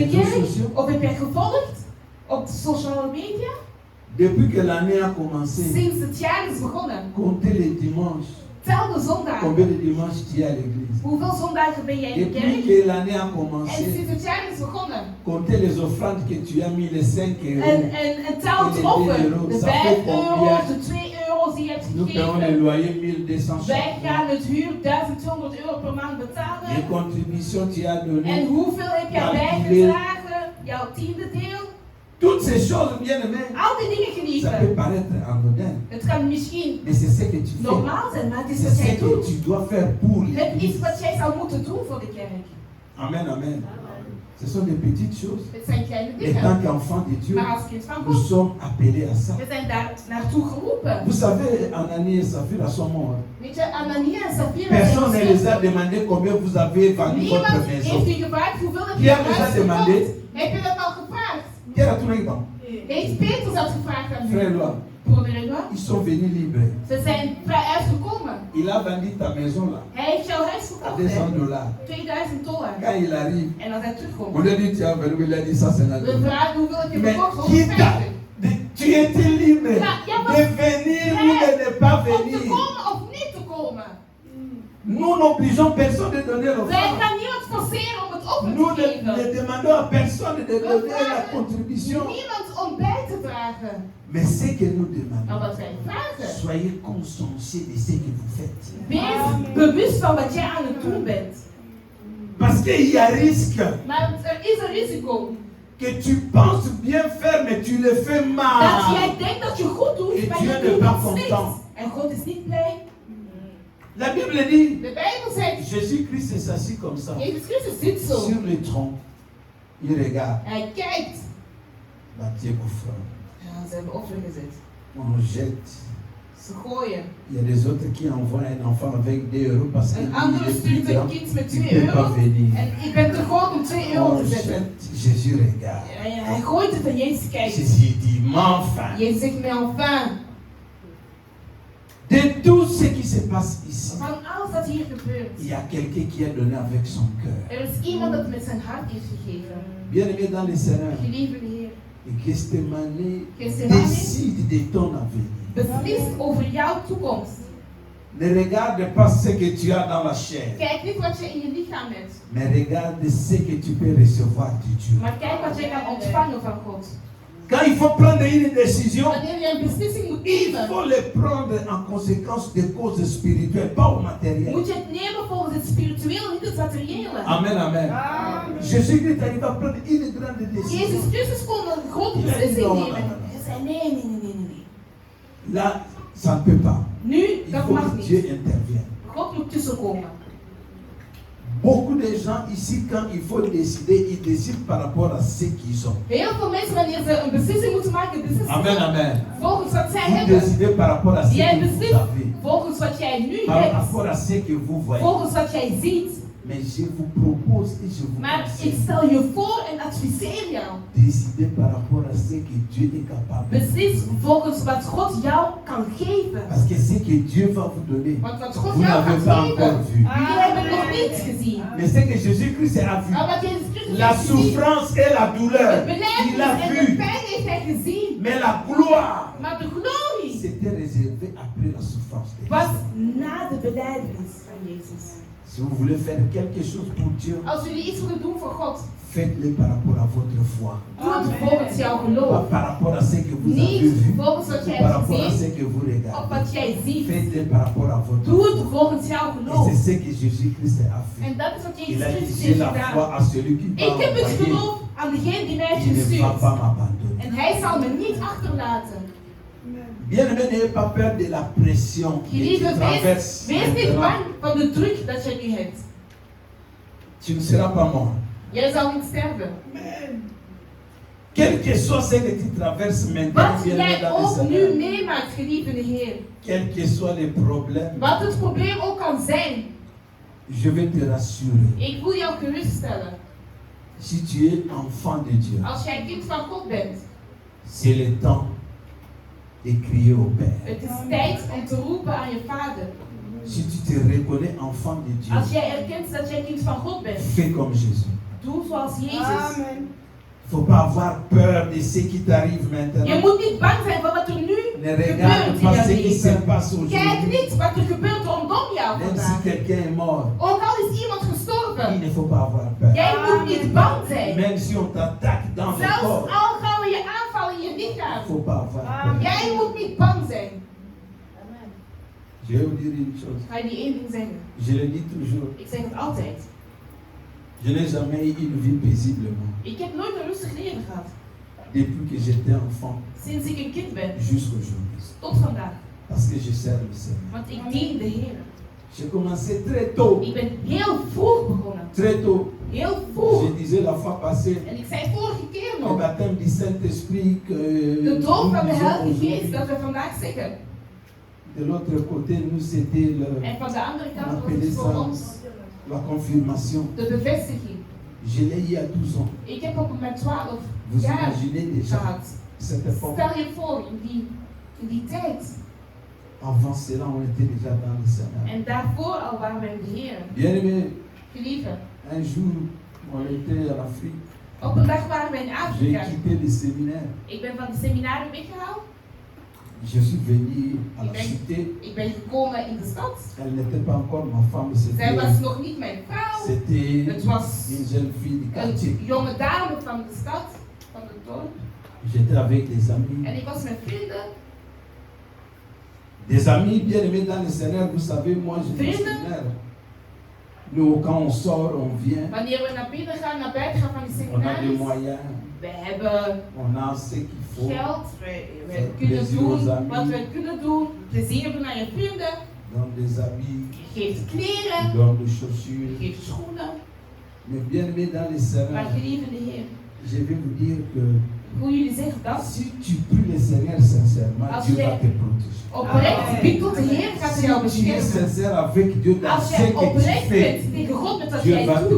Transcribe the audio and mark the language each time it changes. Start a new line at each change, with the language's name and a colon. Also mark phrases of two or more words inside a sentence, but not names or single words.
French: réseaux
Dutch: kerk?
French: sociaux.
Dutch: Of heb je gevolgd op de sociale media?
French: Depuis que l'année a commencé,
Dutch: Sinds het jaar is begonnen,
French: comptez les dimanches.
Dutch: tel de zondagen.
French: Combien de dimanches tu es à l'église?
Dutch: Hoeveel zondagen ben jij in de
French: Depuis
Dutch: kerk?
French: que l'année a
Dutch: En
French: commencé,
Dutch: sinds het jaar is begonnen.
French: comptez les offrandes que tu as mis, les 5 euros.
Dutch: En tel het offer. De 5 euro's, de 2 euro's die je hebt
French: Nous payons le
Dutch: gegeven.
French: loyer 1200
Dutch: Wij
French: chaque
Dutch: gaan
French: mois.
Dutch: het huur 1200 euro per maand
French: Les
Dutch: betalen.
French: contributions tu as
Dutch: En
French: données.
Dutch: hoeveel heb jij
French: Calculé.
Dutch: bijgedragen? Jouw 10e deel?
French: Toutes ces choses, bien aimés,
Dutch: Al die dingen
French: ça peut
Dutch: geliefden.
French: paraître anodin,
Dutch: Het kan misschien
French: mais c'est ce que tu fais.
Dutch: normaal zijn, maar het is
French: C'est
Dutch: wat
French: ce
Dutch: jij
French: que
Dutch: doet.
French: tu dois faire pour
Dutch: Het
French: l'Église.
Dutch: is wat jij zou moeten doen voor de kerk.
French: Amen, amen. Ce sont des petites choses.
Dutch: Het zijn kleine
French: Et tant
Dutch: dingen.
French: qu'enfant de Dieu,
Dutch: Maar als kind van
French: nous
Dutch: God,
French: sommes appelés à ça.
Dutch: we zijn daar naartoe geroepen.
French: Vous savez, Ananias et Saphira sont morts.
Dutch: Weet je, Anania en Sapphira
French: Personne ne
Dutch: zijn
French: les a
Dutch: gestorven.
French: demandé combien vous avez vendu
Dutch: Niemand
French: votre maison.
Dutch: heeft u gevraagd hoeveel heb
French: Qui
Dutch: je
French: a déjà
Dutch: huis
French: demandé?
Dutch: verkocht? Heb je dat al gevraagd?
French: Quel a tout le monde?
Dutch: Heeft Petrus dat gevraagd aan
French: Frère
Dutch: u?
French: Loa,
Dutch: Broeder Edouard?
French: ils sont venus libres.
Dutch: Ze zijn vrij uitgekomen.
French: Il a vendu ta maison là
Dutch: Hij heeft jouw huis
French: à
Dutch: verkocht,
French: 200
Dutch: hè?
French: dollars.
Dutch: $2000.
French: Quand il arrive,
Dutch: En als hij
French: on
Dutch: terugkomt,
French: lui a dit tiens, il a dit ça c'est la
Dutch: we vragen hoeveel heb je
French: Mais
Dutch: verkocht?
French: qui t'a
Dutch: 150.
French: tu étais libre
Dutch: Ja, jij was
French: de venir ou de ne pas
Dutch: om te
French: venir.
Dutch: komen of niet te komen.
French: Nous n'obligeons personne de donner
Dutch: Wij
French: l'offrande.
Dutch: gaan niemand forceren om het
French: Nous
Dutch: offer te
French: ne
Dutch: geven.
French: demandons à personne de donner la contribution.
Dutch: Niemand om bij te dragen.
French: Mais ce que nous
Dutch: Maar
French: demandons,
Dutch: wat wij vragen,
French: soyez consciencieux de ce que vous faites.
Dutch: wees bewust van wat jij aan het doen bent.
French: Parce qu'il y a risque
Dutch: Maar er is een risico
French: que tu penses bien faire, mais tu le fais
Dutch: dat
French: mal.
Dutch: jij denkt dat je goed
French: Et
Dutch: doet, maar
French: Dieu
Dutch: je
French: n'est
Dutch: doet
French: pas
Dutch: het slecht.
French: content.
Dutch: En God is niet blij.
French: La Bible dit,
Dutch: De Bijbel zegt,
French: Jésus-Christ est assis comme ça,
Dutch: Jezus Christus zit zo.
French: sur le tronc. Il regarde,
Dutch: Hij kijkt.
French: bah, Dieu offre.
Dutch: Ja, ze hebben offer gezet.
French: On jette.
Dutch: Ze gooien.
French: Il y a des autres qui envoient un enfant avec 2 euros parce qu'il
Dutch: Een andere
French: est plus
Dutch: stuurt
French: grand.
Dutch: een kind met
French: Il
Dutch: 2
French: ne peut pas
Dutch: euro.
French: venir.
Dutch: En ik ben te groot om 2 euro
French: On
Dutch: te zetten.
French: jette, Jésus regarde.
Dutch: En hij gooit het en Jezus kijkt.
French: Jésus dit, mais enfin,
Dutch: Jezus zegt,
French: mais enfin, de tout ce qui se passe ici,
Dutch: van alles wat hier gebeurt.
French: il y a quelqu'un qui a donné avec son cœur.
Dutch: Er is iemand dat met zijn hart heeft gegeven.
French: Bien-aimé dans le Seigneur,
Dutch: Geliefde Heer,
French: et Gethsemane
Dutch: Gethsemane
French: décide de ton avenir.
Dutch: beslist over jouw toekomst.
French: Ne regarde pas ce que tu as dans la chair,
Dutch: Kijk niet wat je in je lichaam hebt,
French: mais regarde ce que tu peux recevoir de Dieu.
Dutch: maar kijk wat jij kan ontvangen van God.
French: Quand il faut prendre une décision,
Dutch: Wanneer je een beslissing moet
French: il
Dutch: nemen,
French: faut le prendre en conséquence des causes spirituelles, pas au matériel.
Dutch: moet je het nemen volgens het spirituele, niet het materiële.
French: Amen, amen. Jésus-Christ arrive à prendre une grande décision.
Dutch: Jezus Christus kon een grote Ja, beslissing
French: no, no,
Dutch: nemen.
French: no, no.
Dutch: Hij zei nee.
French: Là, ça ne peut pas.
Dutch: Nu,
French: Il
Dutch: dat
French: faut
Dutch: mag
French: que
Dutch: niet.
French: Dieu intervienne.
Dutch: God moet tussenkomen.
French: Beaucoup de gens ici, quand il faut décider, ils décident par rapport à ce qu'ils ont.
Dutch: Heel veel mensen, wanneer ze een beslissing moeten maken, beslissen
French: Amen, amen.
Dutch: volgens wat zij
French: Vous
Dutch: hebben.
French: décidez par rapport à ce
Dutch: Jij
French: que vous
Dutch: beslist
French: avez,
Dutch: volgens wat jij nu
French: par
Dutch: hebt,
French: rapport à ce que vous voyez.
Dutch: volgens wat jij ziet.
French: Mais je vous propose et je vous
Dutch: Maar ik
French: conseille,
Dutch: stel je voor en adviseer jou.
French: décidez par rapport à ce que Dieu est capable.
Dutch: Beslis volgens wat God jou kan geven.
French: Parce que ce que Dieu va vous donner,
Dutch: Want wat God
French: vous
Dutch: jou
French: n'avez
Dutch: kan
French: pas encore
Dutch: geven,
French: vu.
Dutch: jullie hebben nog niet gezien.
French: Mais ce que Jésus-Christ a vu,
Dutch: Maar wat Jezus Christus
French: la
Dutch: heeft gezien,
French: souffrance et la douleur,
Dutch: het
French: il
Dutch: beleid
French: a
Dutch: en de
French: vu.
Dutch: pijn heeft hij gezien.
French: Mais la gloire,
Dutch: Maar de glorie
French: c'était réservé après la souffrance.
Dutch: de was
French: Jésus.
Dutch: na de belijdenis van Jezus.
French: Si vous voulez faire quelque chose pour Dieu,
Dutch: Als jullie iets willen doen voor God,
French: faites-le par rapport à votre foi.
Dutch: doe het volgens jouw
French: Pas
Dutch: geloof.
French: par rapport à ce que vous avez
Dutch: Niet
French: vu,
Dutch: volgens wat
French: ou
Dutch: jij
French: par
Dutch: hebt
French: rapport à ce
Dutch: gezien,
French: que vous
Dutch: of
French: regardez.
Dutch: wat jij ziet.
French: Faites-le par rapport à votre
Dutch: Doe
French: foi.
Dutch: het volgens jouw
French: Et
Dutch: geloof.
French: c'est ce que Jésus-Christ a fait.
Dutch: En dat is wat
French: Il
Dutch: Jezus
French: a dit,
Dutch: Christus
French: j'ai
Dutch: heeft
French: la
Dutch: gedaan.
French: foi à celui qui m'a
Dutch: Ik heb het
French: envoyé.
Dutch: geloof aan degene die mij heeft
French: Il ne va
Dutch: gestuurd.
French: pas m'abandonner.
Dutch: En hij zal me niet achterlaten.
French: Bien-aimé, n'ayez pas peur de la pression que tu
Dutch: Geliefde,
French: traverses.
Dutch: wees niet
French: maintenant.
Dutch: bang van de druk dat je nu hebt.
French: Tu ne seras pas mort.
Dutch: Jij zal niet sterven.
French: Quel que soit ce que tu traverses maintenant,
Dutch: Wat
French: bien-aimé
Dutch: jij
French: dans le
Dutch: ook nu
French: Seigneur,
Dutch: meemaakt, geliefde Heer.
French: quels que soient les problèmes,
Dutch: Wat het probleem ook kan zijn.
French: je vais te rassurer.
Dutch: Ik wil jou geruststellen.
French: Si tu es enfant de Dieu,
Dutch: Als jij kind van God bent.
French: c'est le temps de crier au Père.
Dutch: Het is tijd om te roepen aan je vader.
French: Si tu te reconnais enfant de Dieu,
Dutch: Als jij erkent dat jij kind van God bent.
French: fais comme Jésus.
Dutch: Doe zoals Jezus.
French: Il ne faut pas avoir peur de ce qui t'arrive maintenant.
Dutch: Je moet niet bang zijn voor wat er nu
French: Ne
Dutch: gebeurt
French: regarde
Dutch: in
French: pas
Dutch: jouw
French: ce qui se
Dutch: leven.
French: passe
Dutch: Kijk
French: aujourd'hui.
Dutch: niet wat er gebeurt rondom jou
French: Même si
Dutch: vandaag.
French: quelqu'un est mort,
Dutch: Ook al is iemand
French: il
Dutch: gestorven.
French: ne faut pas avoir peur.
Dutch: Jij moet niet bang zijn.
French: Même si on t'attaque dans le
Dutch: Zelfs
French: corps,
Dutch: al gaan we je aanvallen in je
French: il ne
Dutch: lichaam.
French: faut pas avoir peur.
Dutch: Jij moet niet bang zijn.
French: Je vais vous dire une chose.
Dutch: Ga je die één ding zeggen?
French: Je le dis toujours.
Dutch: Ik zeg het altijd.
French: Je n'ai jamais eu une vie paisiblement.
Dutch: Ik heb nooit een rustig leven gehad.
French: depuis que j'étais enfant
Dutch: Sinds ik een kind ben,
French: jusqu'aujourd'hui.
Dutch: tot vandaag.
French: Parce que je sers le Seigneur.
Dutch: Want ik dien de Heer.
French: J'ai commencé très tôt.
Dutch: Ik ben heel vroeg begonnen.
French: Très tôt.
Dutch: Heel
French: Je
Dutch: vroeg.
French: disais la fois passée,
Dutch: En ik zei vorige keer
French: le
Dutch: nog.
French: baptême du Saint-Esprit que
Dutch: De
French: nous
Dutch: doop van de
French: disons
Dutch: Heilige
French: aujourd'hui.
Dutch: Geest dat we vandaag zeggen.
French: De l'autre côté, nous c'était
Dutch: En van de andere
French: on
Dutch: kant was
French: appelait
Dutch: het voor
French: ça
Dutch: ons
French: la confirmation.
Dutch: de bevestiging.
French: Je l'ai eu à 12 ans.
Dutch: Ik heb op mijn 12
French: Vous
Dutch: jaar
French: imaginez déjà
Dutch: gehad.
French: cette époque.
Dutch: Stel je voor, in die tijd.
French: Avant cela, on était déjà dans le Seigneur.
Dutch: En daarvoor al waren we in de Heer.
French: Bien aimé,
Dutch: Geliefde,
French: un jour, on était en Afrique.
Dutch: op een dag waren we in
French: J'ai
Dutch: Afrika.
French: quitté le séminaire.
Dutch: Ik ben van het seminarium weggehaald.
French: Je suis venu à la
Dutch: Ik ben-
French: cité.
Dutch: Ik ben gekomen in de stad.
French: Elle n'était pas encore ma femme,
Dutch: Zij was nog niet mijn vrouw.
French: c'était
Dutch: Het was
French: une jeune fille du quartier.
Dutch: een jonge dame van de stad, van de dorp.
French: J'étais avec des amis.
Dutch: En ik was met vrienden.
French: Des amis bien aimés dans le Seigneur, vous savez, moi je suis
Dutch: Vrienden.
French: séminaire. Nous, quand on sort, on vient,
Dutch: Wanneer we naar binnen gaan, naar buiten gaan van die
French: on a des
Dutch: seminaries.
French: moyens,
Dutch: We hebben
French: on a ce qu'il faut.
Dutch: geld, we
French: Faire
Dutch: kunnen
French: plezier aux
Dutch: doen
French: amis.
Dutch: wat we kunnen doen. Plezier doen aan je vrienden.
French: Dans des habits,
Dutch: Je geeft kleren,
French: dans des
Dutch: je
French: chaussures.
Dutch: geeft schoenen.
French: Mais bien aimés dans le
Dutch: Maar
French: Seigneur,
Dutch: geliefde Heer,
French: je vais vous dire que
Dutch: hoe jullie zeggen dat?
French: si tu pries le Seigneur sincèrement,
Dutch: Als
French: Dieu
Dutch: je-
French: va te protéger.
Dutch: Oprecht bid tot de Heer, gaat hij jou
French: Si tu es
Dutch: beschermen.
French: sincère avec Dieu dans
Dutch: Als
French: ce
Dutch: jij
French: que tu
Dutch: oprecht
French: fais,
Dutch: bent tegen God met wat
French: Dieu
Dutch: jij
French: va te